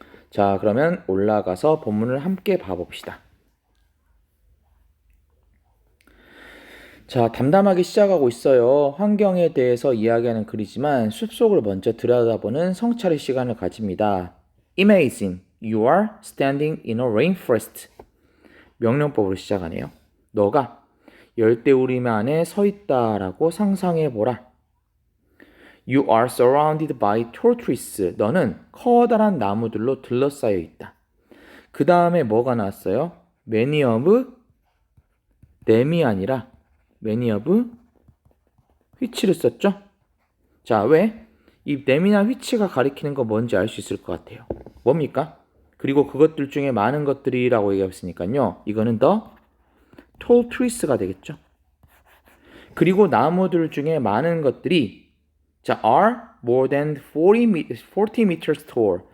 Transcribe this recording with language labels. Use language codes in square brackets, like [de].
[ko] 자, 그러면 올라가서 본문을 함께 봐봅시다. 자, 담담하게 시작하고 있어요. 환경에 대해서 이야기하는 글이지만 숲속을 먼저 들여다보는 성찰의 시간을 가집니다. [en] Imagine you are standing in a rainforest. [ko] 명령법으로 시작하네요. 너가 열대우림 안에 서 있다라고 상상해보라. [en] You are surrounded by tall trees. [ko] 너는 커다란 나무들로 둘러싸여 있다. 그 다음에 뭐가 나왔어요? Many of them이 아니라 many of which를 썼죠? 자, 왜? 이 them이나 which가 가리키는 거 뭔지 알 수 있을 것 같아요. 뭡니까? 그리고 그것들 중에 많은 것들이라고 얘기했으니까요. 이거는 the tall trees가 되겠죠. 그리고 나무들 중에 많은 것들이 자, [en] are more than 40 meters tall.